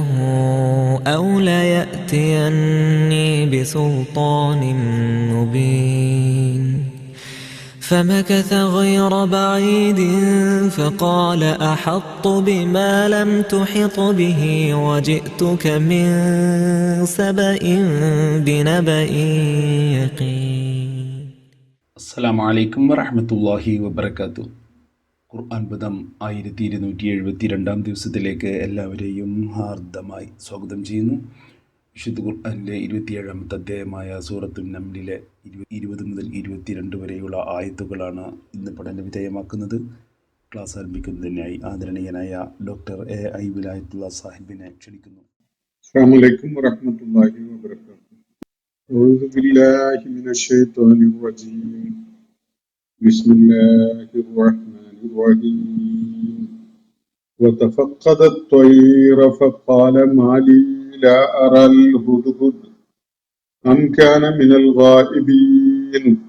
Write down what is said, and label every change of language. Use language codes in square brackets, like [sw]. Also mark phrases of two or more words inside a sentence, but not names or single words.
[ar] أو ليأتيني بسلطان مبين فمكث غير بعيد فقال أحطت بما لم تحط به وجئتك من سبأ بنبأ يقين. السلام عليكم ورحمة الله وبركاته. [ml] ഖുർആൻ പദം 1272 ദിവസത്തിലേക്ക് എല്ലാവരെയും ഹാർദമായി സ്വാഗതം ചെയ്യുന്നു. വിശുദ്ധ ഖുർആനിലെ 27ാമത്തെ അധ്യായമായ സൂറത്തുൻ നംലിലെ 20 മുതൽ 22 വരെയുള്ള ആയത്തുകളാണ് ഇന്ന് പഠന വിധേയമാക്കുന്നത്. ക്ലാസ് ആരംഭിക്കുന്നതിനായി ആദരണീയനായ ഡോക്ടർ എ വിലായത്തുള്ള സാഹിബിനെ ക്ഷണിക്കുന്നു. [ar] السلام عليكم ورحمة الله وبركاته. أعوذ بالله من الشيطان الرجيم. بسم الله الرحمن الرحيم. وتفقد الطير فقال ما لي لا أرى الهدهد أم كان من الغائبين